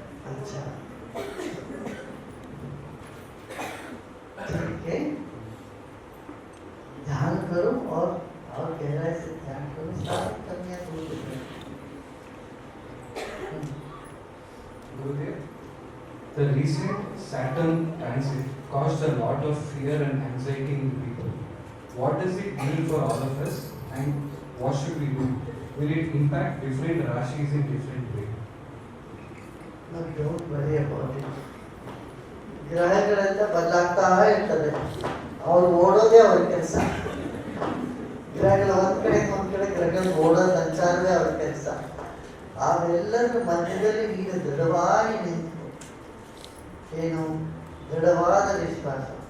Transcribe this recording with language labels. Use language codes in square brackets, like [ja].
[hi] अच्छा, ठीक है, ध्यान करो और गहराई से ध्यान करो, सारी कमियां दूर हो जाएंगी। [en] Gurudev, the recent Saturn transit caused a lot of fear and anxiety in people. What does it mean for all of us, and what should we do? Will it impact different rashis in different way? No, don't worry about it. [kn] ಗ್ರಹಗಳೆಲ್ಲ ಬದಲಾಗ್ತಾ ಇರ್ತದೆ, ಅವ್ರು ಓಡೋದೇ ಅವ್ರ ಕೆಲಸ. ಗ್ರಹಗಳ ಒಂದ್ ಕಡೆ ಗ್ರಹಗಳು ಓಡೋ ಸಂಚಾರವೇ ಅವ್ರ ಕೆಲಸ. ಅವೆಲ್ಲರ ಮಧ್ಯದಲ್ಲಿ ಈಗ ದೃಢವಾಗಿ ನಿಂತು, ಏನು ದೃಢವಾದ ವಿಶ್ವಾಸ.